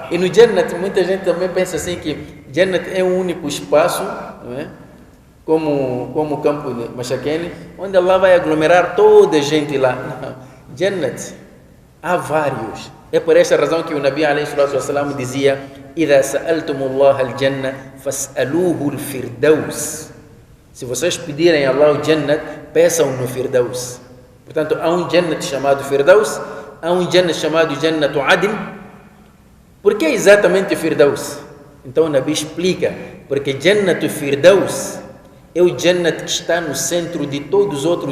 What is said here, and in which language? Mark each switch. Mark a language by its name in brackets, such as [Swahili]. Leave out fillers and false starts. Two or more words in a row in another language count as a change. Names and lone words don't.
[Portuguese] E no Jannat, muita gente também pensa assim que Jannat é um único espaço, não é? Como o campo de Mashakeni, onde Allah vai aglomerar toda a gente lá. Não. Jannat, há vários. É por esta razão que o Nabi ﷺ dizia: [Arabic] إذا سألتم الله الجنة, فاسألوه الفردوس. [Portuguese] Se vocês pedirem a Allah o Jannat, peçam no Firdaus. Portanto, há um Jannat chamado Firdaus, há um Jannat chamado Jannat Adn. Por que exatamente Firdaus? Então o Nabi explica: porque Jannat Firdaus é o Jannat que está no centro de todos os outros.